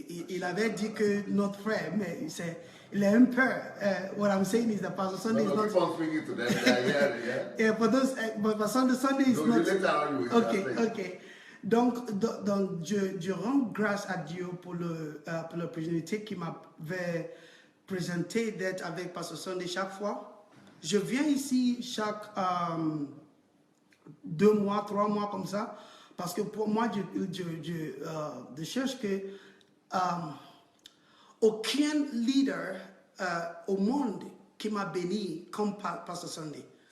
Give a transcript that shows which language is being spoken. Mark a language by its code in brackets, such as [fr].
[fr] Il avait dit que notre frère, mais il est un peu. [en] What I'm saying is that Pastor Sandey is not. Speaking to them, yeah. Yeah, but Pastor Sandey is not. Okay. [fr] Donc je rends grâce à Dieu pour l'opportunité qu'il m'avait présenté d'être avec Pasteur Sandey chaque fois. Je viens ici chaque 2 mois, 3 mois comme ça, parce que pour moi, je cherche que aucun leader au monde qui m'a béni comme Pasteur Sandey.